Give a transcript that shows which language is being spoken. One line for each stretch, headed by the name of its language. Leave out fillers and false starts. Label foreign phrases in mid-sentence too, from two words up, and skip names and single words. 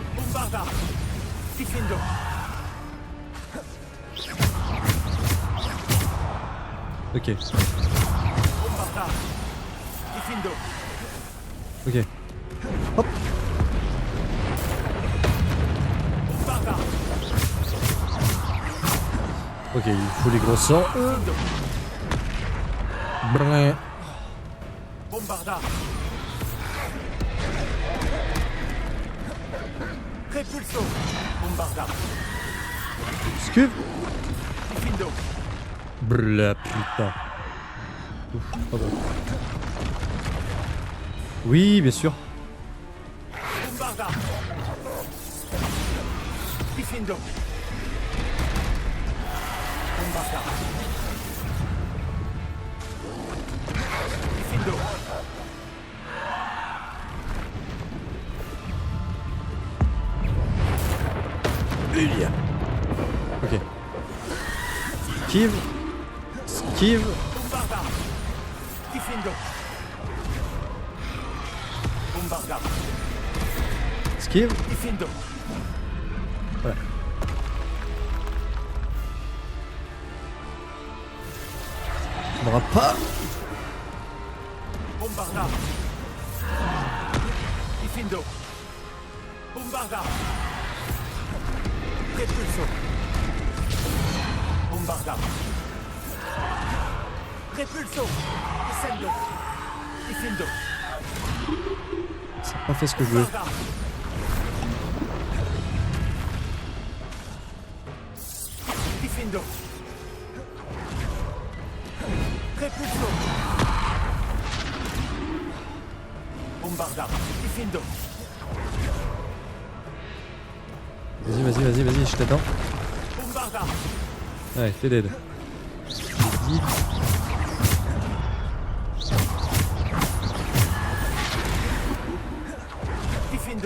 French: Bombarda. Diffindo. Ok. Bombarda. Diffindo. Ok. Hop. Bombarda. Ok, il faut les gros sorts. Brrr. Bombarda. Repulso. Bombarda. Scuve. Diffindo. Brrr, putain. Ouf, pardon. Oui, bien sûr. Bombarda. Diffindo. Bombarda. Diffindo. Ulia. Ok. Esquive. Esquive. Bombarda. Diffindo. Bombarda. Esquive. Diffindo. Voilà. On n'aura pas. Bombarda. Diffindo. Bombarda. Repulso. Bombarda. Repulso. Descendo. Diffindo. Ça n'a pas fait ce que je veux. Bombarda. Diffindo. Repulso. Bombarda. Diffindo. Vas-y, vas-y, vas-y, vas-y, je t'attends. Bombarda. Ouais, t'es dead. Vas-y. Diffindo.